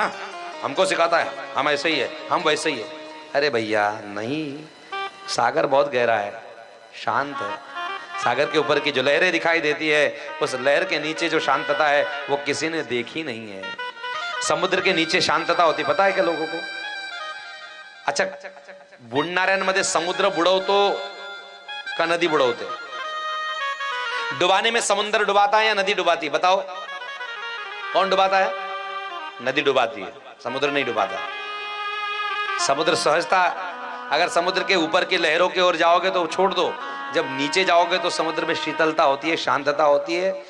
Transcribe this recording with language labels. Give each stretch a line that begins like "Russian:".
Hindi: हाँ, हमको सिखाता है, हम ऐसे ही है, हम वैसे ही है। अरे भैया नहीं, सागर बहुत गहरा है, शांत है। सागर के ऊपर की जो लहरें दिखाई देती है, उस लहर के नीचे जो शांतता है वो किसी ने देखी नहीं है। समुद्र के नीचे शांतता होती, पता है क्या लोगों को?
Marathi: अच्छा, बुडणाऱ्यांमध्ये समुद्र बुडवतो का नदी बुडवते?
Hindi: डुबाने में समुद्र डुबाता है या नदी डुबाती? बताओ कौन डुबाता है? नदी डुबाती है, समुद्र नहीं डुबाता। समुद्र सहजता, अगर समुद्र के ऊपर की लहरों की ओर जाओगे तो छोड़ दो, जब नीचे जाओगे तो समुद्र में शीतलता होती है, शांतता होती है,